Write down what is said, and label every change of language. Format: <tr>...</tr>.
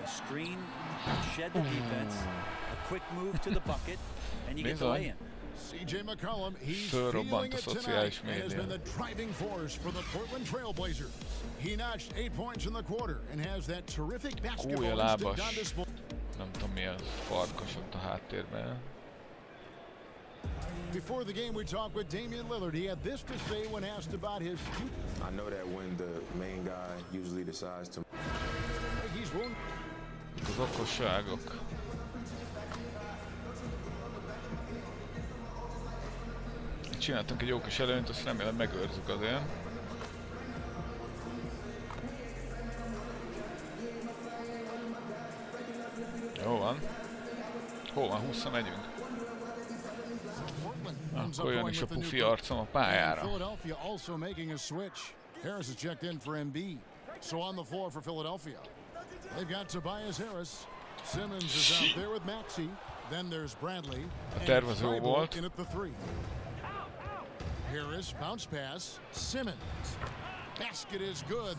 <en>A screen, shed the defense, a quick move to the bucket, and you get the lay-in. CJ McCollum, he's feeling it tonight and has been the driving force for the Portland Trailblazers. He notched 8 points in the quarter and has that terrific basketball instinct on display.</en> <hu>Nem tudom mi az, farkas ott a háttérben.</hu> <en>Before the game, we talked with Damian Lillard. He had this to say when asked about his shooting. I know that when the main guy usually decides to... He's wounded.</en> <hu>Az okosságok. Csináltunk egy jó kis előnyt, azt remélem megőrzük azért. Jó van. Hol van? 20-a megyünk. Akkor jön is a pufi arcom a pályára.</hu> <en>Philadelphia also making a switch. Harris is checked in for Embiid. So on the floor for Philadelphia. They've got Tobias Harris. Simmons is out there with Maxey. Then there's Bradley.</en> <hu>A terv az jó volt.</hu> <en>In at the 3. Harris, bounce pass, Simmons. Basket is good.</en>